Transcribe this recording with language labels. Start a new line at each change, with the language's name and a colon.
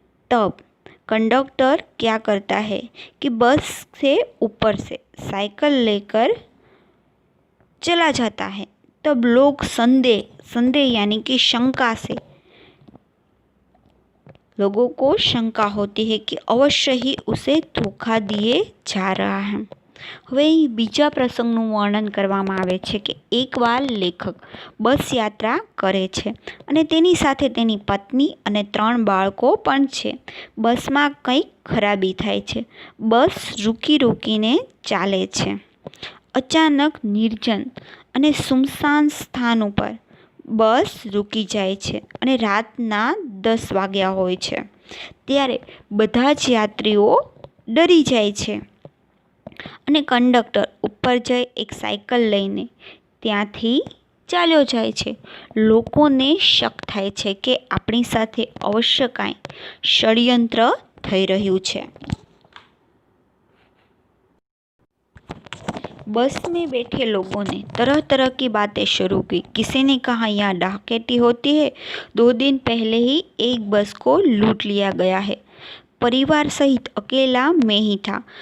Hindi: तब कंडक्टर क्या करता है कि बस से ऊपर से साइकिल लेकर चला जाता है. तब लोग संदेह यानी कि शंका से लोगों को शंका होती है कि अवश्य ही उसे धोखा दिए जा रहा है.
Gujarati: હવે બીજા પ્રસંગનું વર્ણન કરવામાં આવે છે કે એકવાર લેખક બસ યાત્રા કરે છે અને તેની સાથે તેની પત્ની અને 3 બાળકો પણ છે. બસમાં કંઈક ખરાબી થાય છે. બસ રૂકીને ચાલે છે. અચાનક નિર્જન અને સુમસાન સ્થાન ઉપર બસ રૂકી જાય છે અને રાતના 10 વાગ્યા હોય છે. ત્યારે બધા જ યાત્રીઓ ડરી જાય છે અને કંડક્ટર ઉપર જઈ એક સાયકલ લઈને ત્યાંથી ચાલ્યો જાય છે. લોકોને શક થાય છે કે આપણી સાથે અવશ્ય કાંઈ ષડયંત્ર થઈ રહ્યું છે.
Hindi: बस में बैठे लोगों ने तरह तरह की बातें शुरू की. किसी ने कहा यहाँ डकैती होती है. 2 दिन पहले ही एक बस को लूट लिया गया है. परिवार सहित अकेला मैं ही था.